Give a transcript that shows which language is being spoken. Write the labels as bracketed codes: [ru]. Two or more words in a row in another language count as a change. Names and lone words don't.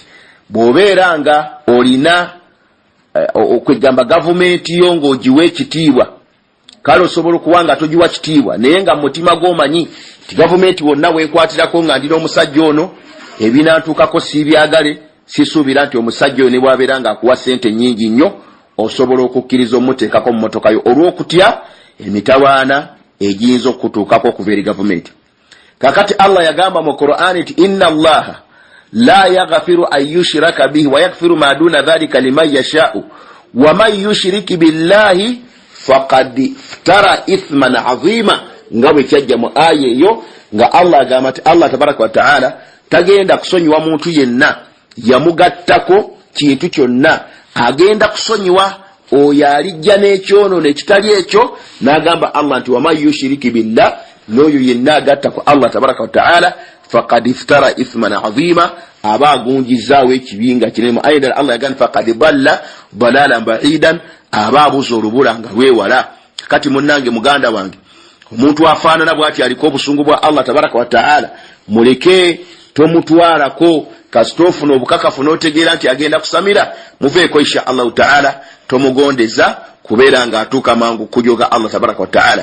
[lg] Bw'obeera nga olina okwegamba gavumenti yo ng'ogiwa ekitiibwa kale osobola okuba nga togiwa kitiibwa naye nga mutima gw'omanyi ti gavumenti wonna weekwatirako nga ndina omusajja ono ebinantuukako siibyagale sisuubira nti omusajja oyo ne bw'abeera nga akuwa ssente nnyingi nnyo osobola okukkiriza omuteekako mu mmotoka yo olw'okutya emitawaana egiyinza okutuukako okuva eri gavumenti. Kakati Allah yagamba mu Qur'ani nti [ar] إن الله لا يغفر أن يشرك به ويغفر ما دون ذلك لمن يشاء ومن يشرك بالله فقد افترى إثما عظيما. [lg] Nga bwe kyajja mu aya eyo nga Allah agamba nti Allah [ar] تبارك وتعالى [lg] tagenda kusonyiwa muntu yenna yamugattako kintu kyonna. Agenda kusonyiwa oyo alijja n'ekyono ekitali ekyo n'agamba Allah nti [ar] ومن يشرك بالله [lg] n'oyo yenna agatta ku Allah [ar] تبارك وتعالى فقد افترى إثما عظيما [lg] aba agunjizaawo ekibinga kinene. Ayda Allah yagamba [ar] فقد ضل ضلالا بعيدا [lg] aba abuza olubula nga lwewala. Kati munnange muganda wange omuntu afaanana bw'ati aliko obusungu bwa Allah [ar] تبارك وتعالى [lg] muleke tomutwalako kasitofu n'obukakafu n'otegeera nti agenda kusamira muveeko [ar] إن شاء الله تعالى [lg] tomugondeza kubeera nga atuuka mangu kujoga Allah [ar] تبارك وتعالى.